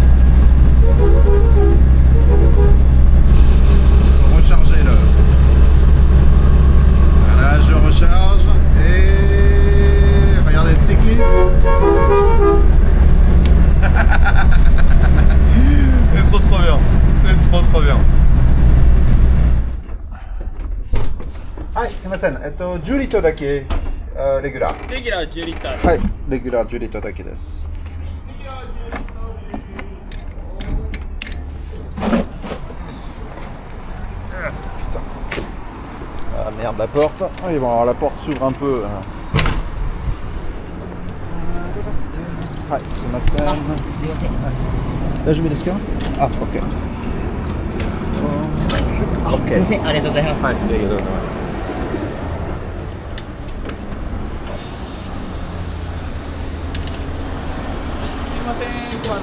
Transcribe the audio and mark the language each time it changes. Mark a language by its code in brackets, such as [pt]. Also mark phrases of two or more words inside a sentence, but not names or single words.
[fr] Recharger là. Voilà, je recharge. Et regardez le cycliste. C'est trop bien. C'est trop bien. [ja] はい、すみません。10リットルだけ、レギュラー。レギュラー10リッター。はい、レギュラー10リットルだけです。 [fr] Ah merde, la porte. Oui, bon, alors la porte s'ouvre un peu. [ja] はい、すみません。すいません。大丈夫ですか？あ、OK。すいません、ありがとうございます。はい、ありがとうございます。すいません。